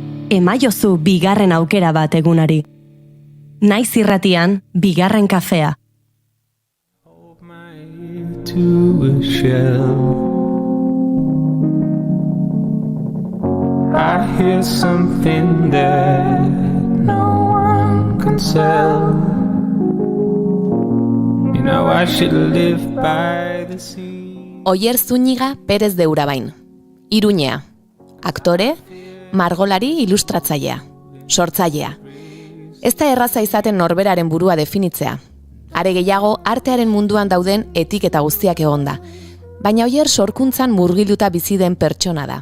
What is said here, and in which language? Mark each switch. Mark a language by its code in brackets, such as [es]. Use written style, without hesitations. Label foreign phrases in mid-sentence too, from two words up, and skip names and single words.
[eu] emaiozu bigarren aukera bat egunari. Naiz irratian, bigarren kafea. [en] To a shell. I hear something that no one can sell. You know I should live by the sea. [eu] Oier Zúñiga Pérez de Urabain. Iruñea. Aktore, margolari ilustratzailea. Sortzailea. Ez da erraza izaten norberaren burua definitzea. Are gehiago, artearen munduan dauden etiketa guztiak egonda. Baina Oier sorkuntzan murgiluta bizi den pertsona da.